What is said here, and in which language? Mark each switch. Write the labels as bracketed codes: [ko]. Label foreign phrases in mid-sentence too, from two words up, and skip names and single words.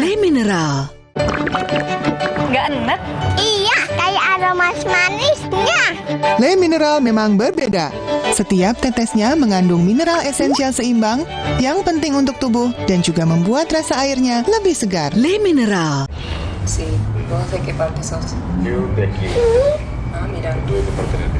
[id] Le mineral. Nggak enak? Iya, kayak aroma manisnya. Le mineral memang berbeda. Setiap tetesnya mengandung mineral esensial seimbang yang penting untuk tubuh dan juga membuat rasa airnya lebih segar. Le mineral. [es] Sí, ¿vos de qué parte sos? Yo de aquí. Ah, mira. Tú de qué parte eres?